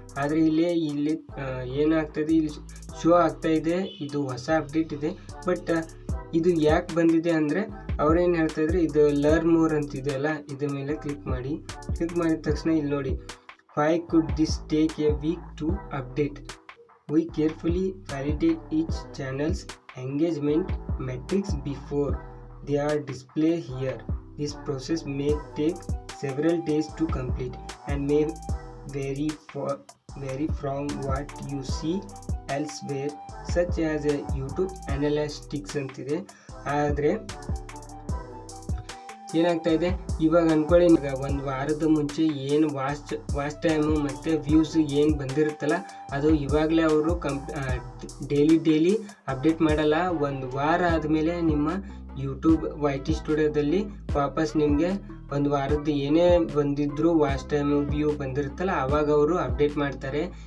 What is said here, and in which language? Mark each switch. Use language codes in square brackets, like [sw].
[kn] ಆದರೆ ಇಲ್ಲಿ ಏನಾಗ್ತದೆ, ಇಲ್ಲಿ ಶೋ ಆಗ್ತಾ ಇದೆ, ಇದು ಹೊಸ ಅಪ್ಡೇಟ್ ಇದೆ. ಬಟ್ ಇದು ಯಾಕೆ ಬಂದಿದೆ ಅಂದರೆ ಅವ್ರೇನು ಹೇಳ್ತಾ ಇದ್ರೆ, ಇದು ಲರ್ನ್ ಮೋರ್ ಅಂತಿದೆಯಲ್ಲ, ಇದ್ರ ಮೇಲೆ ಕ್ಲಿಕ್ ಮಾಡಿದ ತಕ್ಷಣ ಇಲ್ಲಿ ನೋಡಿ, [en] why could this take a week to update? We carefully validate each channel's engagement metrics before they are displayed here. This process may take several days to complete and may vary from what you see elsewhere, such as YouTube Analytics ಅಂತಿದೆ. [kn] ಆದರೆ ಏನಾಗ್ತಾ ಇದೆ, ಇವಾಗ ಅಂದ್ಕೊಳ್ಳಿ, ಒಂದು ವಾರದ ಮುಂಚೆ ಏನು ವಾಚ್ ಟೈಮು ಮತ್ತು ವ್ಯೂಸ್ ಏನು ಬಂದಿರುತ್ತಲ್ಲ, ಅದು ಇವಾಗಲೇ ಅವರು ಡೈಲಿ ಅಪ್ಡೇಟ್ ಮಾಡಲ್ಲ. ಒಂದು ವಾರ ಆದಮೇಲೆ ನಿಮ್ಮ ಯೂಟ್ಯೂಬ್ YT ಸ್ಟುಡಿಯೋದಲ್ಲಿ ವಾಪಸ್ ನಿಮಗೆ ಒಂದು ವಾರದ್ದು ಏನೇ ಬಂದಿದ್ರು ವಾಚ್ ಟೈಮು ವ್ಯೂ ಬಂದಿರುತ್ತಲ್ಲ, ಆವಾಗ ಅವರು ಅಪ್ಡೇಟ್ ಮಾಡ್ತಾರೆ.